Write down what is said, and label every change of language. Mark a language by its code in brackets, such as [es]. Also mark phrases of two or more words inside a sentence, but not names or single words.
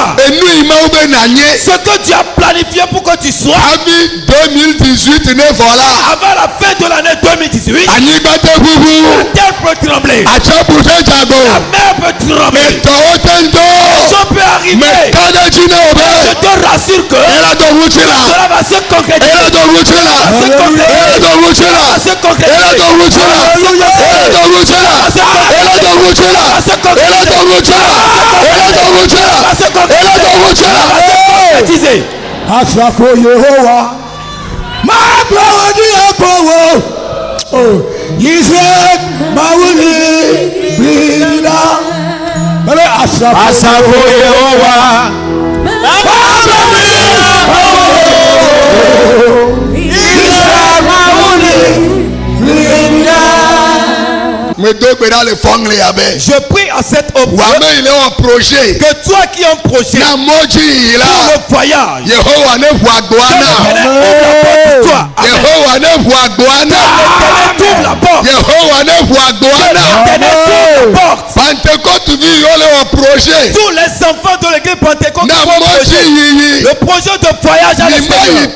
[fr] Ce que tu as planifié pour que tu sois avant la fin de l'année 2018, la terre peut trembler, la mer peut trembler, les choses peuvent arriver. Je te rassure que cela va se concrétiser. [ee] Asafo Yehowa, Mabrodi Akowo, Israel Mawuli Bida, Asafo Yehowa, Mabrodi Akowo, Israel Mawuli Bida. [fr] Je prie à cette option que toi qui as un projet pour le voyage, tous les enfants de l'église Pentecôte, le projet de voyage à l'extérieur.